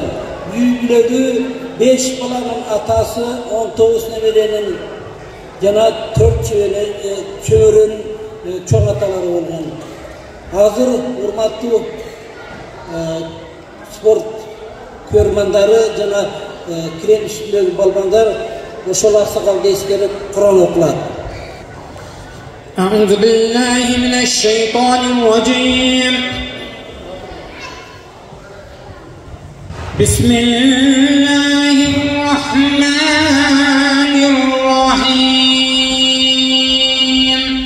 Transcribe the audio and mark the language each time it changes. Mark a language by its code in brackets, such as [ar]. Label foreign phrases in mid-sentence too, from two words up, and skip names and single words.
[ky] Үй бүлөгү 5 баланын атасы, 19 неберенин жана 4 чөбөрөнүн чоң аталары болгон. Азыр урматтуу спорт көрмандары жана кирен үстүндөгү балбандар ошол аксакалды эскерип Кур'ан окулат. [ar] أعوذ بالله من الشيطان الرجيم. بسم الله الرحمن الرحيم.